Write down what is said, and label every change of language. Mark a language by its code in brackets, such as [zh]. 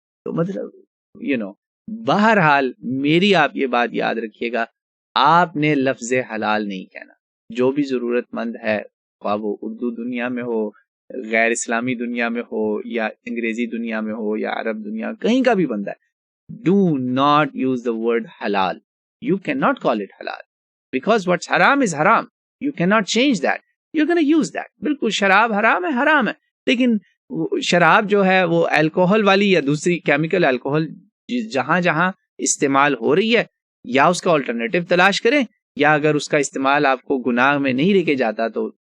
[ur] تو مطلب بہرحال میری آپ یہ بات یاد رکھیے گا، آپ نے لفظ حلال نہیں کہنا۔ جو بھی ضرورت مند ہے، خواہ وہ اردو دنیا میں ہو، غیر اسلامی دنیا میں ہو، یا انگریزی دنیا میں ہو، یا عرب دنیا، کہیں کا بھی بندہ ہے، [en] do not use the word halal. You cannot call it halal because what's haram is haram. You cannot change that. You're going to use that. [ur] بالکل شراب حرام ہے، حرام ہے، لیکن شراب جو ہے وہ الکوہل والی یا دوسری کیمیکل الکوہل جہاں جہاں استعمال ہو رہی ہے، یا اس کا آلٹرنیٹو تلاش کریں، یا اگر اس کا استعمال آپ کو گناہ میں نہیں لے کے جاتا تو